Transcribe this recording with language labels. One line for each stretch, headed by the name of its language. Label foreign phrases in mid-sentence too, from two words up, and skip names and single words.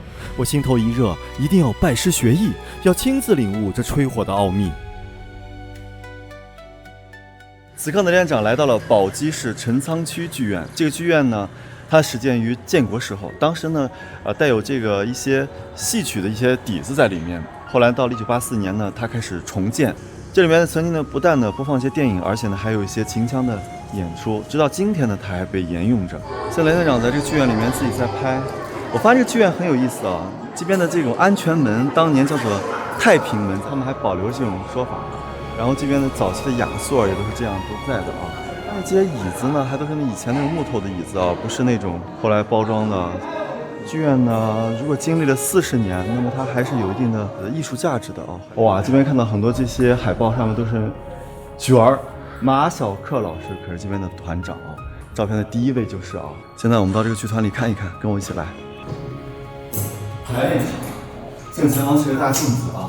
Chinese: 我心頭一熱，一定要拜師學藝，要親自領悟這吹火的奧秘。此刻呢，連長來到了寶雞市陳倉區劇院。這個劇院呢，它始建於建國時候，當時呢，帶有這個一些戲曲的一些底子在裡面。後來到了1984年呢，它開始重建。這裡面呢，曾經呢，不但呢播放一些電影，而且呢，還有一些秦腔的演出。直到今天呢，它還被沿用着。像连队長在這個劇院裡面自己在拍。我發现這个剧院很有意思啊，這邊的這種安全門當年叫做太平門，他們還保留這種說法。然後這邊的早期的雅座也都是這樣都在的啊。但是這些椅子呢，還都是以前那種木頭的椅子啊，不是那種後來包裝的。劇院呢，如果經歷了40年，那麼它還是有一定的藝術價值的啊。哇，這邊看到很多這些海報上面都是角兒，馬曉克老師可是這邊的團長啊。照片的第一位就是啊。現在我們到這個劇團裡看一看，跟我一起來。哎，正前方是個大鏡子啊。